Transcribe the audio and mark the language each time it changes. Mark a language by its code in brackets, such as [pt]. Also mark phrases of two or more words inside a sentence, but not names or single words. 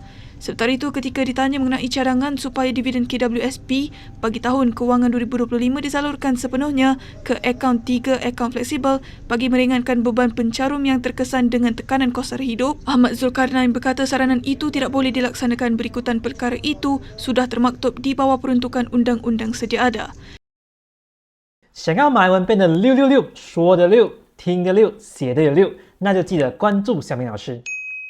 [ms] Sementara itu, ketika ditanya mengenai cadangan supaya dividen KWSP bagi tahun kewangan 2025 disalurkan sepenuhnya ke akaun 3 akaun fleksibel bagi meringankan beban pencarum yang terkesan dengan tekanan kos sara hidup, Ahmad Zulkarnain berkata saranan itu tidak boleh dilaksanakan berikutan perkara itu sudah termaktub di bawah peruntukan undang-undang sedia ada. [zh] 想要马文变得666，说的6，听的6，写的有6，那就记得关注小明老师。